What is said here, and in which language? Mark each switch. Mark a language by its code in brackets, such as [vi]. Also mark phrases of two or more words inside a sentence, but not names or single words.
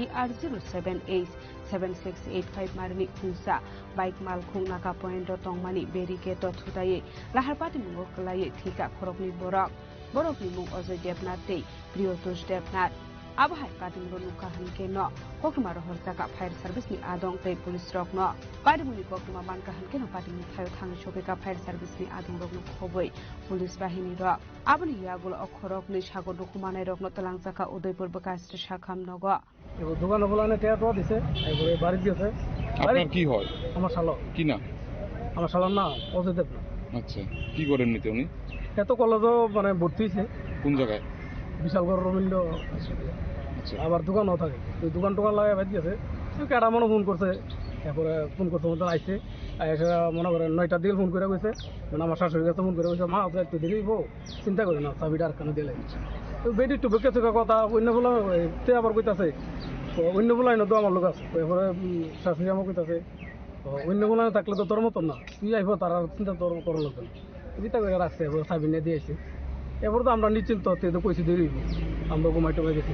[trp] TR078 7685 marni khungsa bike malkhung naka point tongmani barricade thudai lahar pati mungo klai thika khorokni borokni mung Ajay Devnath tei Priyotosh Devnath abo hai pati mungo nuka hanke no koktuma rohor jaka [en] fire service [trp] ni adong tei police rok no pati muni koktuma banka hanke no pati muni thayo thang shobeka [en] fire service [trp] ni adong rok no khoboi police bahini ro aboni yagul okhorok ni sago dokumanai rok no talang jaka Udaipur Bakastre Shakham nogo [bn] এবার দোকানে বলানে টেয়াটো দিছে এবারে বাড়ি দিয়েছে আপনার কি হয় আমার শালা কি না আমার শালার নাম অজয় দেবনাথ আচ্ছা কি করেন নিতে উনি এত কলেজও মানে ভর্তি হয়েছে কোন জায়গায় বিশালগড় রবীন্দ্র আচ্ছা আবার দোকানও থাকে ওই দোকান টোকান লাগাই বাদ দিয়েছে কেডা মনে ফোন করছে এরপরে ফোন করতে মতো আইসে এসে মনে করেন 9টার দিকে ফোন করে গেছে মানে আমার শাশুড়ি কাছে ফোন করে গেছে মা একটু দেরি বউ চিন্তা করি না চাবিটা আর কেন দিলে বেটি একটু বেঁকে থাকা কথা অন্য বলা তে আবার কইতাছে অন্য বলাই না তো আমার লোক আছে এরপরে শাশুড়ি আমার কইতাছে অন্য বলা থাকলে তো তোর মতন না তুই আইব তার চিন্তা তোর করার লোক না চিন্তা করে রাখছে এবার চাবি নিয়ে দিয়েছে এবার তো আমরা নিশ্চিন্ত তো কইছি দেরি আমরা ঘুমাই টুমাই গেছি